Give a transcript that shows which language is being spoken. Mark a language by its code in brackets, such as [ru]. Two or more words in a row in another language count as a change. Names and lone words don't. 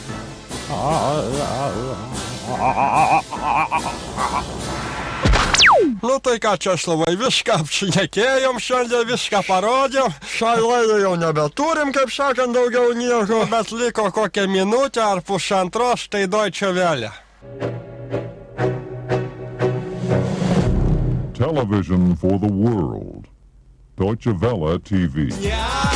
[lt] Nu tai ką, Česlovai, viską apšnekėjom šiandien, viską parodėm. Šiai laidai jau nebeturim, kaip sakant, daugiau nieko. Bet liko kokią minutę ar pusantros, tai Deutsche Welle. [en] Television for the world. Deutsche Welle TV. Ja,